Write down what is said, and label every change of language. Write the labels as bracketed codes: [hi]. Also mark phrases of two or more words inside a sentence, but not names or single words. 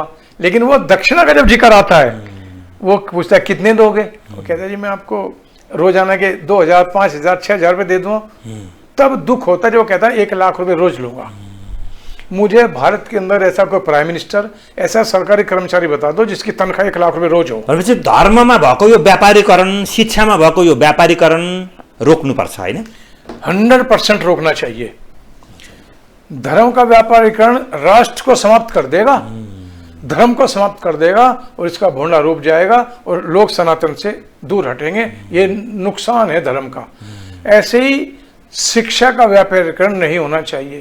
[hi] लेकिन वो दक्षिणा का जब जिक्र आता है, वो पूछता है कितने दोगे? वो कहता है जी मैं आपको रोजाना के 2000, 5000, 6000 रुपये दे दूंगा। तब दुख होता है जब वो कहता है 1 लाख रुपए रोज लूंगा। मुझे भारत के अंदर ऐसा कोई [en] prime minister, [hi] ऐसा सरकारी कर्मचारी बता दो जिसकी तनख्वाह 1 लाख रुपए रोज हो। [ne] भनेपछि धर्ममा भएको यो व्यापारीकरण, शिक्षामा भएको यो व्यापारीकरण रोक्नुपर्छ हैन? [hi] 100% रोकना चाहिए। धर्म का व्यापारीकरण राष्ट्र को समाप्त कर देगा, धर्म को समाप्त कर देगा और इसका भोंडा रूप जाएगा और लोग सनातन से दूर हटेंगे। ये नुकसान है धर्म का। ऐसे ही शिक्षा का व्यापारीकरण नहीं होना चाहिए।